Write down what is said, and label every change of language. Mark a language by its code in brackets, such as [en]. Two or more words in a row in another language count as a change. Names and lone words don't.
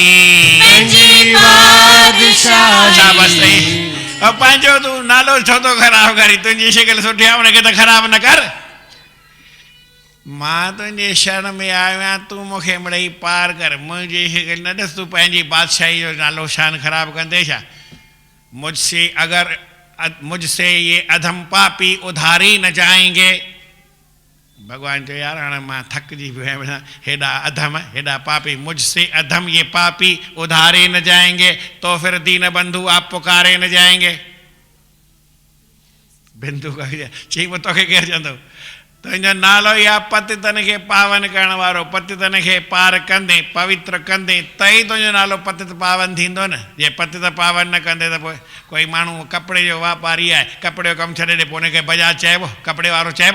[sd] पंहिंजी बादशाही शाबाश सही। और पंहिंजो तूं नालो छो थो ख़राब करी? तुंहिंजी शिकिल सुठी आहे, उनखे त ख़राब न कर। मां तुंहिंजे शरण में आयो आहियां, तूं मूंखे मिड़ई पार कर, मुंहिंजी शिकिल न ॾिस, तूं पंहिंजी बादशाही जो नालो शान ख़राब कंदे छा? [hi] मुझसे ये अधम पापी उधारी न जाएंगे। [sd] भगवान चयो यार हाणे मां थकिजी पियो आहियां, हेॾा अधम हेॾा पापी, [hi] मुझसे अधम ये पापी उधारे न जाएंगे, तो फिर दीन बंधु आप पुकारे न जाएंगे। [sd] बिंदु चई पोइ तोखे केरु चवंदो? तुंहिंजो नालो ई आहे पतितन खे पावन करण वारो, पतितन खे पार कंदे पवित्र कंदे त ई तुंहिंजो नालो पतित पावन थींदो न। जे पतित पावन न कंदे त पोइ कोई माण्हू कपिड़े जो वापारी आहे, कपिड़े जो कमु छॾे ॾे, पोइ हुनखे बजाज चइबो, कपिड़े वारो चइबो?